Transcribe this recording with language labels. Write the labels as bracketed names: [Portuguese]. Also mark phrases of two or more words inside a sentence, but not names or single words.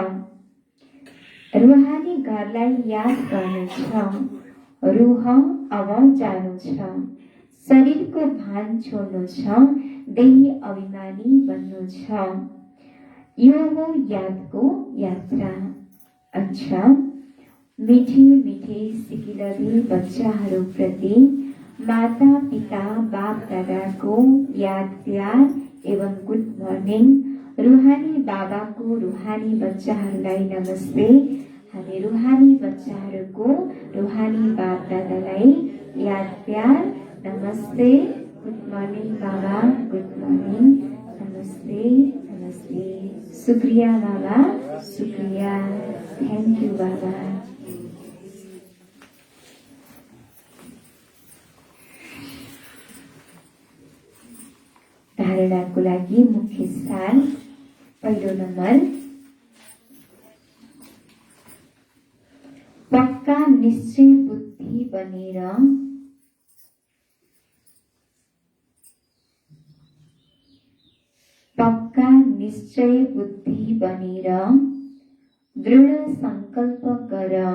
[Nepali] रुहानी घरलाई याद गर्नु छ। रूह अब जानु छ। शरीरको भान छोड्नु छ। देही अभिमानी बन्नु छ। यो हो यादको यात्रा। अच्छा, [Hindi] मीठे मीठे [Nepali] सिकिलधी बच्चाहरूप्रति माता पिता बाप दादाको याद प्यार एवं [English] good morning. [Nepali] रुहानी बाबाको रुहानी बच्चाहरूलाई नमस्ते। हामी रुहानी बच्चाहरूको रुहानी बाप दादालाई याद प्यार नमस्ते। [English] good morning बाबा, good morning, [Nepali] नमस्ते नमस्ते। शुक्रिया बाबा, शुक्रिया, [English] thank you बाबा। [Nepali] धारणाको लागि मुख्य सार। पहिलो नम्बर, पक्का निश्चय बुद्धि बनेर पक्का निश्चय बुद्धि बनेर दृढ संकल्प गर।